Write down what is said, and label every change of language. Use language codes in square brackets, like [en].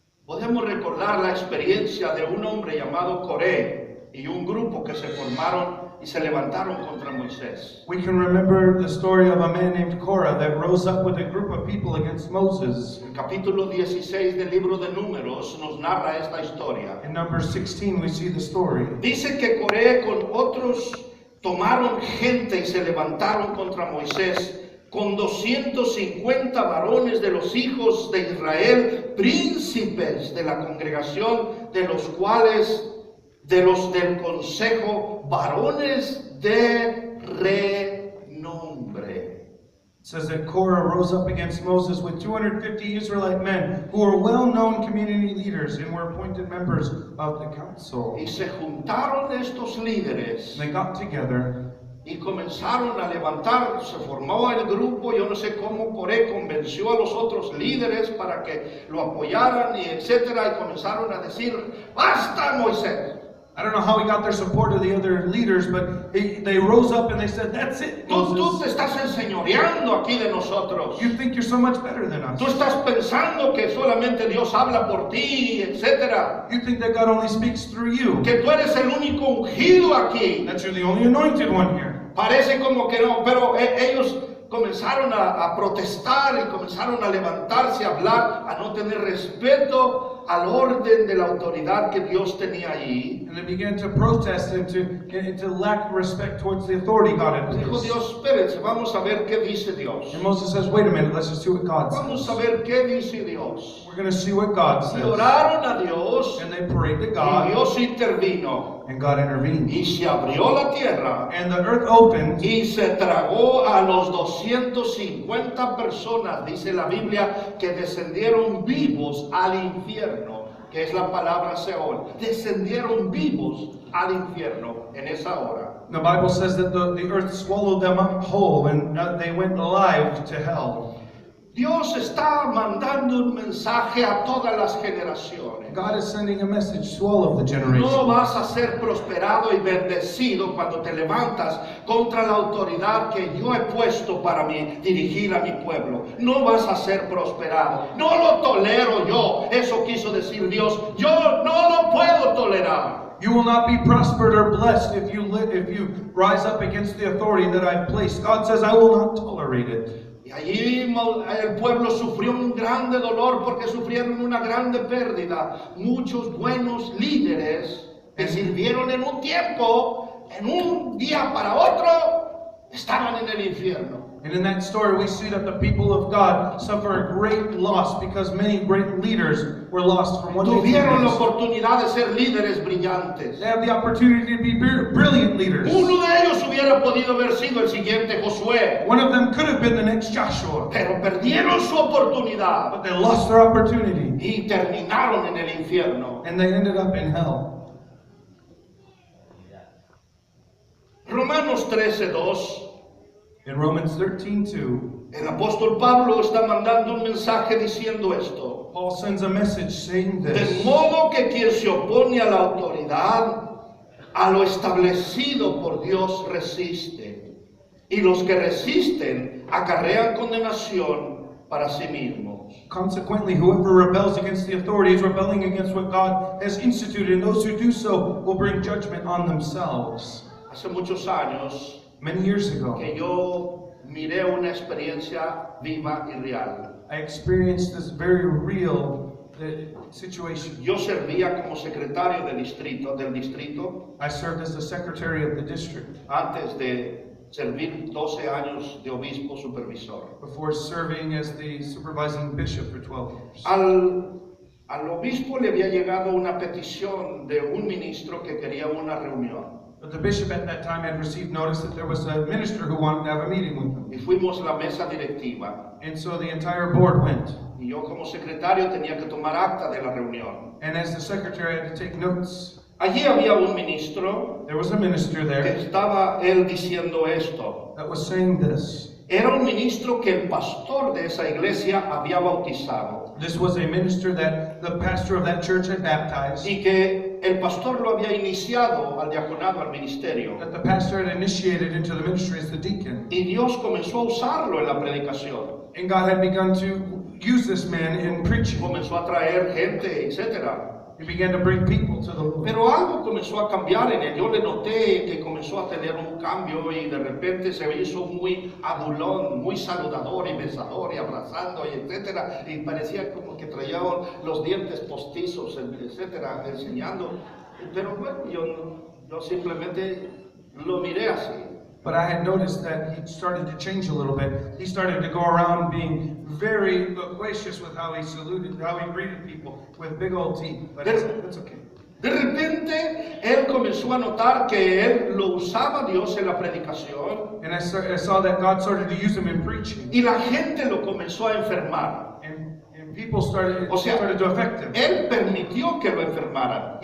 [es] Podemos recordar la experiencia de un hombre llamado Coré y un grupo que se formaron y se levantaron contra Moisés. [en] We can remember the story of a man named Korah that rose up with a group of people against Moses. [es] El capítulo 16 del libro de Números nos narra esta historia. [en] In number 16 we see the story. [es] Dice que Coré con otros tomaron gente y se levantaron contra Moisés con 250 varones de los hijos de Israel, príncipes de la congregación, de los cuales, de los del consejo, varones de renombre. [en] It says that Korah rose up against Moses with 250 Israelite men who were well-known community leaders and were appointed members of the council. [es] Y se juntaron estos líderes [en] And they got together [es] y comenzaron a levantar, se formó el grupo, yo no sé cómo Coré convenció a los otros líderes para que lo apoyaran y etcétera, y comenzaron a decir, ¡basta, Moisés! [en] I don't know how he got their support of the other leaders, but they rose up and they said, that's it, [es] Tú [en] Moses. [es] te estás enseñoreando aquí de nosotros. [en] You think you're so much better than us. [es] Tú estás pensando que solamente Dios habla por ti, etcétera. [en] You think that God only speaks through you. [es] Que tú eres el único ungido aquí. [en] That you're the only anointed one here. [es] Parece como que no, pero ellos comenzaron a protestar y comenzaron a levantarse, a hablar, a no tener respeto al orden de la autoridad que Dios tenía allí. [en] And they began to protest and to lack respect towards the authority God had [es] Dijo [en] placed. [es] Dios, espérense, vamos a ver qué dice Dios. [en] And Moses says, wait a minute, let's just see what God [es] Vamos a [en] says. [es] ver qué dice Dios. [en] We're going to see what God [es] Y [en] says. [es] oraron a Dios [en] And they prayed to [es] y [en] God, [es] Dios intervino [en] and God intervened. [es] y se abrió la tierra [en] And the earth opened, [es] y se tragó a los 250 personas, dice la Biblia, que descendieron vivos al infierno, que es la palabra Seol. Descendieron vivos al infierno en esa hora. [en] the Bible says that the earth swallowed them up whole, and they went alive to hell. [es] Dios está mandando un mensaje a todas las generaciones. [en] God is sending a message to all of the generations. [es] No vas a ser prosperado y bendecido cuando te levantas contra la autoridad que yo he puesto para dirigir a mi pueblo. No vas a ser prosperado. No lo tolero yo. Eso quiso decir Dios. Yo no lo puedo tolerar. [en] You will not be prospered or blessed if you rise up against the authority that I've placed. God says, I will not tolerate it. [es] Y allí el pueblo sufrió un grande dolor porque sufrieron una grande pérdida. Muchos buenos líderes que sirvieron en un tiempo, en un día para otro, estaban en el infierno. [en] And in that story, we see that the people of God suffer a great loss because many great leaders were lost from one day to the [es] Tuvieron la [en] next. [es] oportunidad de ser líderes brillantes. [en] They have the opportunity to be brilliant leaders. [es] Uno de ellos hubiera podido haber sido el siguiente Josué, [en] One of them could have been the next Joshua, [es] pero perdieron su oportunidad [en] but they lost their opportunity [es] y terminaron en el infierno. [en] and they ended up in hell. [es] Romanos 13:2. [en] In Romans 13:2, [es] El apóstol Pablo está mandando un mensaje diciendo esto. [en] Paul sends a message saying [es] De [en] this: [es] modo que quien se opone a la autoridad, a lo establecido por Dios resiste. Y los que resisten acarrean condenación para sí mismos. [en] Consequently, whoever rebels against the authority is rebelling against what God has instituted, and those who do so will bring judgment on themselves. [es] Hace muchos años [en] Many years ago, [es] que yo miré una experiencia viva y real. [en] I experienced this very real situation. [es] Yo servía como secretario del distrito, [en] I served as the secretary of the district [es] antes de servir 12 años de obispo supervisor. [en] before serving as the supervising bishop for 12 years. [es] Al obispo le había llegado una petición de un ministro que quería una reunión. [en] But the bishop at that time had received notice that there was a minister who wanted to have a meeting with him. [es] Y fuimos la mesa directiva. [en] And so the entire board went. [es] Y yo como secretario tenía que tomar acta de la reunión. [en] And as the secretary, I had to take notes. [es] Allí había un ministro [en] There was a minister [es] que [en] there [es] estaba él diciendo esto. [en] that was saying this. [es] Era un ministro que el pastor de esa iglesia había bautizado [en] This was a minister that the pastor of that church had baptized, [es] y que el pastor lo había iniciado al diaconado, al ministerio. [en] that the pastor had initiated into the ministry as the deacon. [es] Y Dios comenzó a usarlo en la predicación. [en] And God had begun to use this man in preaching. [es] Comenzó a traer gente, etcétera. [en] He began to bring people to the Lord. [es] Pero algo comenzó a cambiar en él. Yo le noté que comenzó a tener un cambio y de repente se hizo muy adulón, muy saludador y besador y abrazando y etcétera. Y parecía como que traía los dientes postizos, etcétera, enseñando. Pero bueno, yo simplemente lo miré así. [en] But I had noticed that he started to change a little bit. He started to go around being very loquacious with how he saluted, how he greeted people with big old teeth. But it's okay. [es] De repente, él comenzó a notar que él lo usaba Dios en la predicación [en] And I saw that God started to use him in preaching. [es] y la gente lo comenzó a enfermar. [en] And people started, [es] O sea, [en] started to affect him. [es] Él permitió que lo enfermaran.